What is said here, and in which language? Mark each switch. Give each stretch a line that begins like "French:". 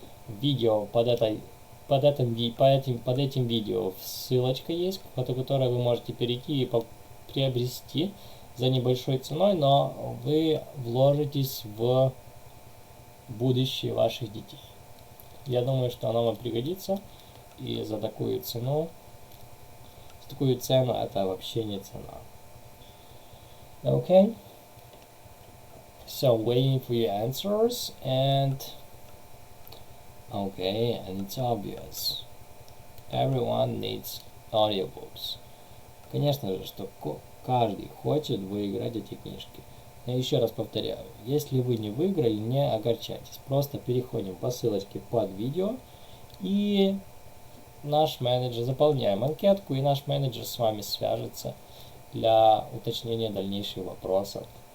Russian: Видео под этим видео ссылочка есть, по которой вы можете перейти и приобрести за небольшой ценой, но вы вложитесь в будущее ваших детей. Я думаю, что оно вам пригодится, и за такую цену это вообще не цена.
English: Okay, so waiting for your answers, and it's obvious. Everyone needs audiobooks.
Russian: Конечно же, что каждый хочет выиграть эти книжки. Я еще раз повторяю, если вы не выиграли, не огорчайтесь. Просто переходим по ссылочке под видео, и заполняем анкетку, и наш менеджер с вами свяжется для уточнения дальнейших вопросов.